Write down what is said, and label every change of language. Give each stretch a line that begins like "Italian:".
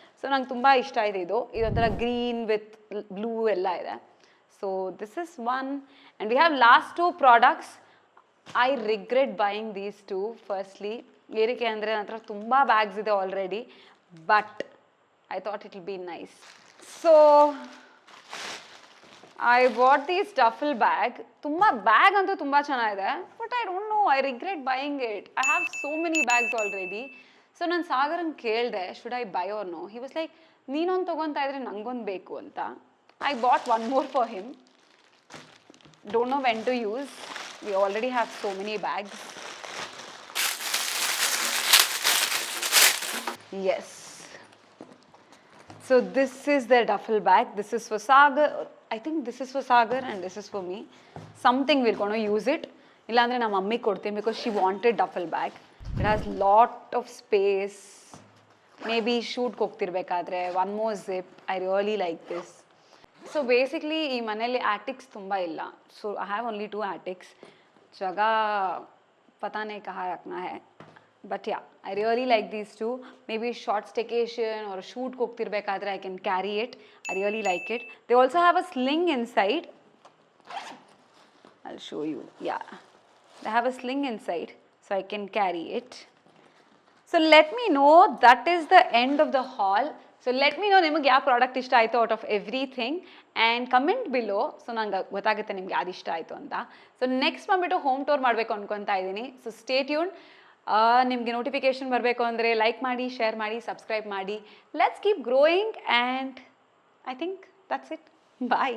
Kannada: So ನಂಗೆ ತುಂಬ ಇಷ್ಟ ಇದೆ ಇದು. ಇದೊಂಥರ ಗ್ರೀನ್ ವಿತ್ ಬ್ಲೂ ಎಲ್ಲ ಇದೆ.
English: So this is one. And we have last 2 products. I regret buying these 2.
Kannada: Firstly ಏನಕ್ಕೆ ಅಂದರೆ ನನ್ನ ಹತ್ರ ತುಂಬ ಬ್ಯಾಗ್ಸ್ ಇದೆ already,
English: But I thought it will be nice. So I bought this duffel bag.
Kannada: ತುಂಬ bag ಅಂತೂ ತುಂಬ ಚೆನ್ನಾಗಿದೆ,
English: But I don't know, I regret buying it. I have so many bags already.
Kannada: So ನಾನು ಸಾಗರನ್ ಕೇಳಿದೆ,
English: Should I buy or no. He was like,
Kannada: ನೀನೊಂದು ತೊಗೊತಾ ಇದ್ರೆ ನಂಗೊಂದು ಬೇಕು ಅಂತ.
English: I bought one more for him. Don't know when to use. We already have so many bags. Yes. So this is the duffel bag. This is for Sagar. I think this is for Sagar and this is for me. Something we're going to use it.
Kannada: Illandre na mummy kodtini
English: because she wanted duffel bag. It has lot of space. Maybe shoot
Kannada: ಹೋಗ್ತಿರ್ಬೇಕಾದ್ರೆ
English: one more zip. I really like this. So basically
Kannada: ಈ ಮನೆಯಲ್ಲಿ attics ತುಂಬಾ ಇಲ್ಲ.
English: So I have only 2 attics.
Hindi: जगह पता नहीं कहाँ रखना है.
English: But yeah, I really like these 2. Maybe short staycation or shoot
Kannada: ಹೋಗ್ತಿರ್ಬೇಕಾದ್ರೆ
English: I can carry it. I really like it. They also have a sling inside. I'll show you. Yeah, they have a sling inside, so I can carry it. So let me know. That is the end of the haul. So let me know
Kannada: ನಿಮಗೆ ಯಾವ product ಇಷ್ಟ ಆಯಿತು
English: Out of everything, and comment below.
Kannada: So ನಂಗೆ ಗೊತ್ತಾಗುತ್ತೆ ನಿಮ್ಗೆ ಯಾವ್ದು ಇಷ್ಟ ಆಯಿತು ಅಂತ. ಸೊ ನೆಕ್ಸ್ಟ್ ಬಂದುಬಿಟ್ಟು ಹೋಮ್ ಟೂರ್ ಮಾಡಬೇಕು ಅನ್ಕೊತಾ ಇದ್ದೀನಿ.
English: So stay tune.
Kannada: ನಿಮಗೆ ನೋಟಿಫಿಕೇಶನ್ ಬರಬೇಕು ಅಂದರೆ ಲೈಕ್ ಮಾಡಿ, ಶೇರ್ ಮಾಡಿ, ಸಬ್ಸ್ಕ್ರೈಬ್ ಮಾಡಿ.
English: Let's keep growing and I think that's it.
Kannada: Bye.